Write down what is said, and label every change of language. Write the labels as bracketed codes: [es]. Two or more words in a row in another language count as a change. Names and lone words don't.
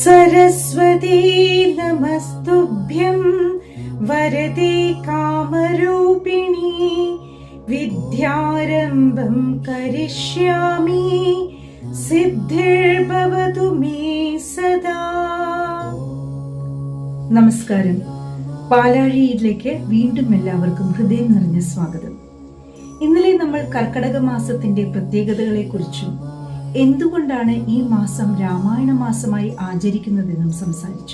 [sa] सरस्वती नमस्तुभ्यं वरदे कामरूपिणी विद्यारम्भं करिष्यामि सिद्धिर्भवतु मे सदा. [ml] നമസ്കാരം. പാലാഴിയിലേക്ക് വീണ്ടും എല്ലാവർക്കും ഹൃദയം നിറഞ്ഞ സ്വാഗതം. ഇന്നലെ നമ്മൾ കർക്കടക മാസത്തിന്റെ പ്രത്യേകതകളെ കുറിച്ചും എന്തുകൊണ്ടാണ് ഈ മാസം രാമായണ മാസമായി ആചരിക്കുന്നതെന്നും സംസാരിച്ചു.